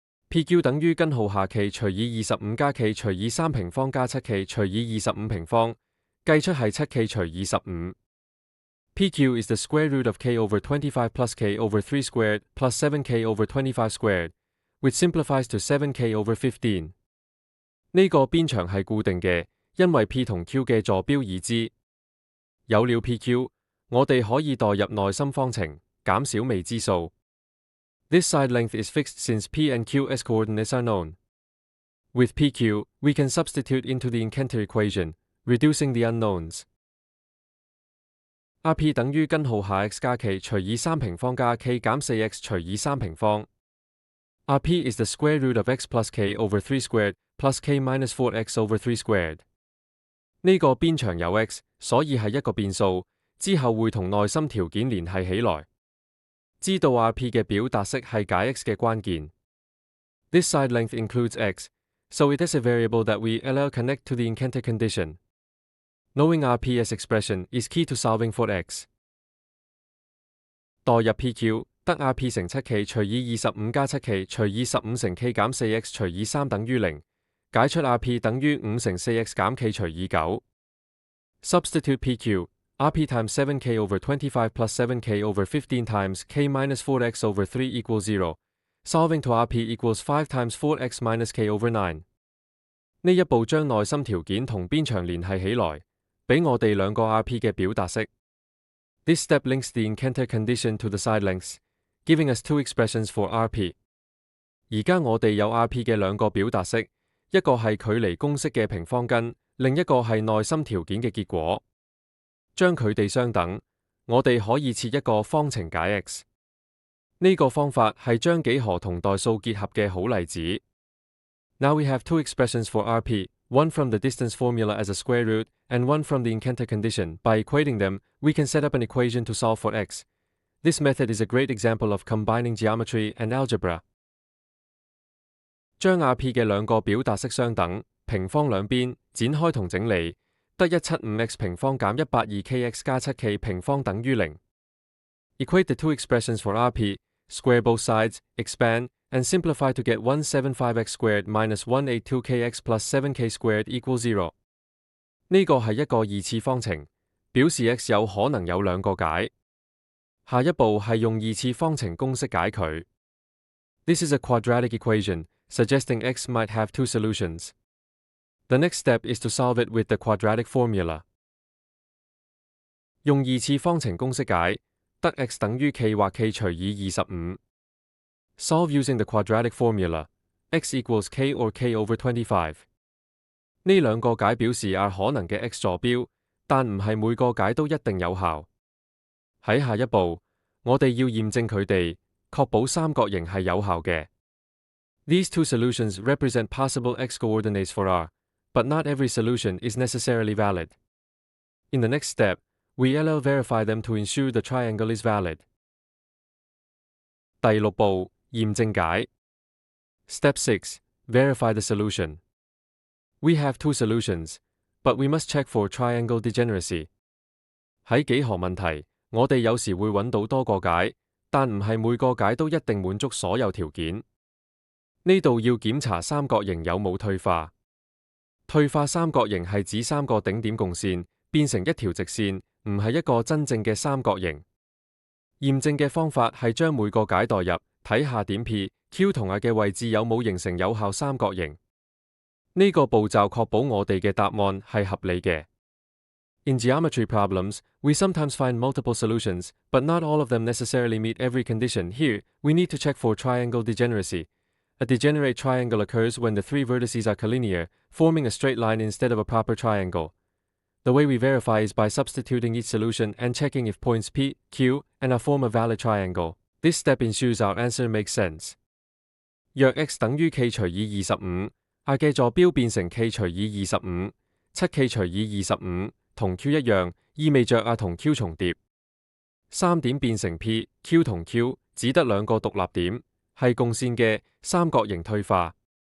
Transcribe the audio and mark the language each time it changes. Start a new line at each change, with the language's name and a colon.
Cantonese: PQ 等於根號下 K 除以25加 K 除以3平方加 7K 除以25平方，計出係 7K 除以15。
English: PQ is the square root of K over 25 plus K over 3 squared plus 7K over 25 squared, which simplifies to 7K over 15.
Cantonese: 呢個邊長係固定嘅，因為 P 同 Q 嘅坐標已知。有了 PQ， 我哋可以代入內心方程，減少未知數。
English: This side length is fixed since P and Q's coordinates are known. With PQ, we can substitute into the incanter equation, reducing the unknowns.
Cantonese: RP 等於根號下 x 加 K 除以3平方加 K 減 4X 除以3平方。
English: RP is the square root of x plus K over 3 squared plus K minus 4X over 3 squared.
Cantonese: 呢個邊長有 x， 所以係一個變數，之後會同內心條件聯繫起來。知道 RP 嘅表達式係解 x 嘅關鍵。
English: This side length includes x, so it is a variable that we connect to the incanter condition. Knowing RP as expression is key to solving for x.
Cantonese: 代入 PQ 得 RP 乘 7K 除以25加 7K 除以15乘 K 減 4X 除以3等於0，解出 RP 等於5乘 4X 減 K 除以9。
English: Substitute PQ, RP times 7K over 25 plus 7K over 15 times K minus 4X over 3 equals 0. Solving to RP equals 5 times 4X minus K over 9.
Cantonese: 呢一步將內心條件同邊長聯繫起來，俾我哋兩個 RP 嘅表達式。
English: This step links the incanter condition to the side lengths, giving us two expressions for RP.
Cantonese: 而家我哋有 RP 嘅兩個表達式，一個係距離公式嘅平方根，另一個係內心條件嘅結果。將佢哋相等，我哋可以設一個方程解 x。呢個方法係將幾何同代數結合嘅好例子。
English: Now we have two expressions for RP, one from the distance formula as a square root, and one from the incanter condition. By equating them, we can set up an equation to solve for x. This method is a great example of combining geometry and algebra.
Cantonese: 將 RP 嘅兩個表達式相等，平方兩邊，展開同整理，得175x 平方減 120kx 加 7k 平方等於0。
English: Equate the two expressions for Rp, square both sides, expand, and simplify to get 175x squared minus 182kx plus 7k squared equals 0。
Cantonese: 呢個係一個二次方程，表示 x 有可能有兩個解。下一步係用二次方程公式解佢。
English: This is a quadratic equation, suggesting x might have two solutions. The next step is to solve it with the quadratic formula.
Cantonese: 用二次方程公式解，得 x 等於 k 或 k 除以25。
English: Solve using the quadratic formula. X equals k or k over 25。
Cantonese: 呢兩個解表示 R 可能嘅 x 坐標，但唔係每個解都一定有效。喺下一步，我哋要驗證佢哋，確保三角形係有效嘅。
English: These two solutions represent possible x coordinates for R, but not every solution is necessarily valid. In the next step, we will verify them to ensure the triangle is valid.
Cantonese: 第六步，驗證解。
English: Step 6. Verify the solution. We have two solutions, but we must check for triangle degeneracy.
Cantonese: 喺幾何問題，我哋有時會揾到多個解，但唔係每個解都一定滿足所有條件。呢度要檢查三角形有冇退化。退化三角形係指三個頂點共線，變成一條直線，唔係一個真正嘅三角形。驗證嘅方法係將每個解代入，睇下點 P、Q 同 R 嘅位置有冇形成有效三角形。呢個步驟確保我哋嘅答案係合理嘅。
English: In geometry problems, we sometimes find multiple solutions, but not all of them necessarily meet every condition. Here, we need to check for triangle degeneracy. A degenerate triangle occurs when the three vertices are collinear, forming a straight line instead of a proper triangle. The way we verify is by substituting each solution and checking if points P, Q, and R form a valid triangle. This step ensures our answer makes sense.
Cantonese: 若 x 等於 k 除以25，R 嘅坐標變成 k 除以25，7k 除以25，同 Q 一樣，意味着 R 同 Q 重疊。三點變成 P、Q 同 Q，只得兩個獨立點，係共線嘅三角形退化。